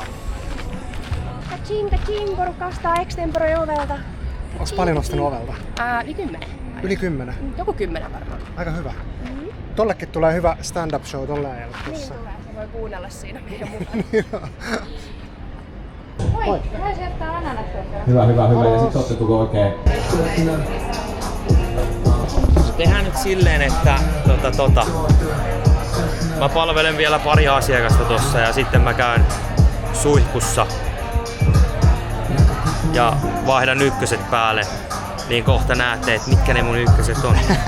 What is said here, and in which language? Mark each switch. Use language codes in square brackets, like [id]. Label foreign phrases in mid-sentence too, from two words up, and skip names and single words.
[fi] Kaching, porukka ostaa extemporoi ovelta. Onks paljon ostanut ovelta? Yli 10. Yli 10? Joku 10 varmaan. Aika hyvä. Tollekin tulee hyvä [en] stand-up show [fi] tolle ajalle Niin tulee, se voi kuunnella siinä meidän mukana. Moi, mä sieltä ananasta. Hyvä. Ja sit ottaako oikein? Tehdään nyt silleen, että mä palvelen vielä pari asiakasta tossa ja sitten mä käyn suihkussa ja vaihdan ykköset päälle, niin kohta näette, että mitkä ne mun ykköset on.